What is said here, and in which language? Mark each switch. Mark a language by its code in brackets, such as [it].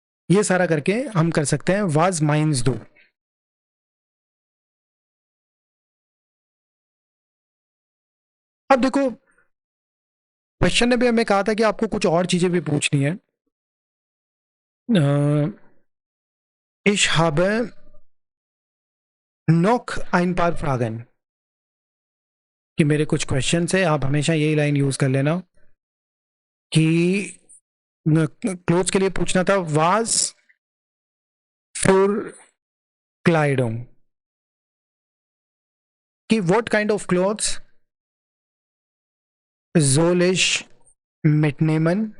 [hi] ये सारा करके हम कर सकते हैं वाज माइंस दो। अब देखो, क्वेश्चन ने भी हमें कहा था कि आपको कुछ और चीजें भी पूछनी है। [de] Ich habe noch ein paar Fragen, [hi] कि मेरे कुछ क्वेश्चन है। आप हमेशा यही लाइन यूज कर लेना कि क्लोथ्स के लिए पूछना था [de] वाज für Kleidung, [hi] कि [en] what kind of clothes [de] soll ich mitnehmen?